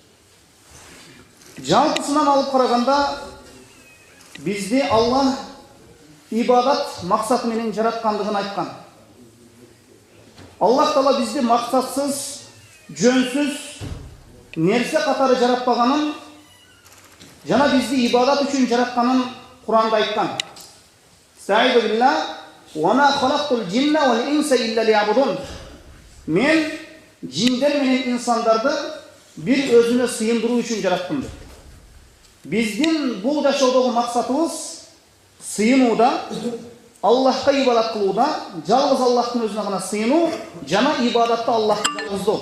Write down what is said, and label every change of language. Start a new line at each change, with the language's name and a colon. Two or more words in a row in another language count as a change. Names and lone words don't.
Kyrgyz: Жалпысынан алып караганда бизди Аллах ибадат максаты менен жараткандыгын айткан. Аллах Таала бизди максатсыз, жөнсүз нерсе катары жаратпаганын, жана бизди ибадат үчүн жаратканын Куранда айткан.
Arabic: أستعيذ بالله وما خلقت الجن والإنس إلا ليعبدون.
Kyrgyz: Мен жиндер менен инсандарды бир өзүнө сыйындыруу үчүн жараттым. Биздин бул жашоодогу максатыбыз сыйынууда, Аллахка ибадат кылууда, жалгыз Аллахтын өзүнө гана сыйынуу жана ибадатта Аллахты жалгыздоо.